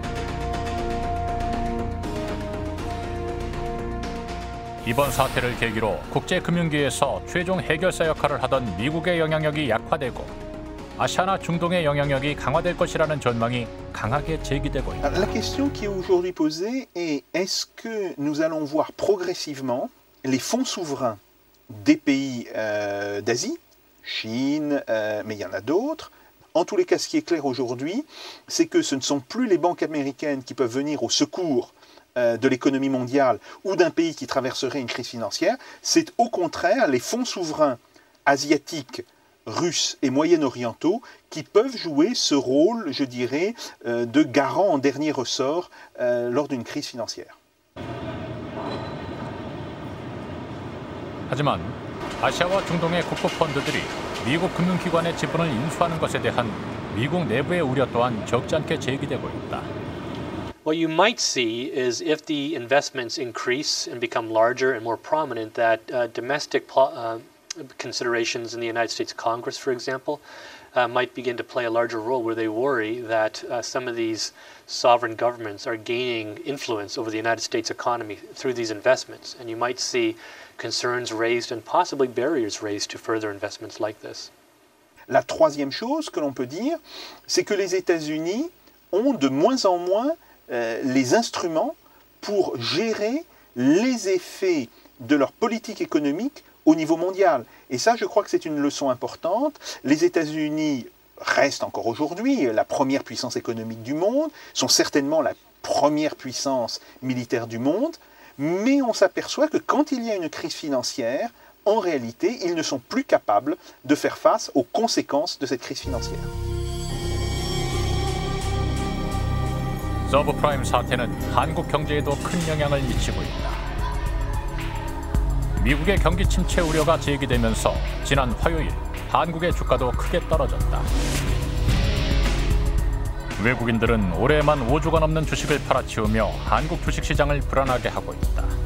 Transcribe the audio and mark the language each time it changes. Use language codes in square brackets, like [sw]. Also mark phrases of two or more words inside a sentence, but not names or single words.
[ko] 이번 사태를 계기로 국제금융계에서 최종 해결사 역할을 하던 미국의 영향력이 약화되고 아시아나 중동의 영향력이 강화될 것이라는 전망이 강하게 제기되고 있다. [fr] La question qui est aujourd'hui posée est est-ce que nous allons voir progressivement les fonds souverains des pays d'Asie, Chine, mais il y en a d'autres. En tous les cas, ce qui est clair aujourd'hui, c'est que ce ne sont plus les banques américaines qui peuvent venir au secours de l'économie mondiale ou d'un pays qui traverserait une crise financière. C'est au contraire les fonds souverains asiatiques, russes et moyen-orientaux qui peuvent jouer ce rôle, je dirais, de garant en dernier ressort lors d'une crise financière. [ko] 하지만 아시아와 중동의 국부 펀드들이 미국 금융기관의 지분을 인수하는 것에 대한 미국 내부의 우려 또한 적지 않게 제기되고 있다. [en] What you might see is if the investments increase and become larger and more prominent, that domestic considerations in the United States Congress, for example, might begin to play a larger role where they worry that some of these sovereign governments are gaining influence over the United States economy through these investments. And you might see concerns raised and possibly barriers raised to further investments like this. [fr] La troisième chose que l'on peut dire, c'est que les États-Unis ont de moins en moins les instruments pour gérer les effets de leur politique économique au niveau mondial. Et ça, je crois que c'est une leçon importante. Les États-Unis restent encore aujourd'hui la première puissance économique du monde, sont certainement la première puissance militaire du monde, mais on s'aperçoit que quand il y a une crise financière, en réalité, ils ne sont plus capables de faire face aux conséquences de cette crise financière. [ko] 서브프라임 사태는 한국 경제에도 큰 영향을 미치고 있다. 미국의 경기 침체 우려가 제기되면서 지난 화요일 한국의 주가도 크게 떨어졌다. 외국인들은 올해만 5주가 넘는 주식을 팔아치우며 한국 주식시장을 불안하게 하고 있다.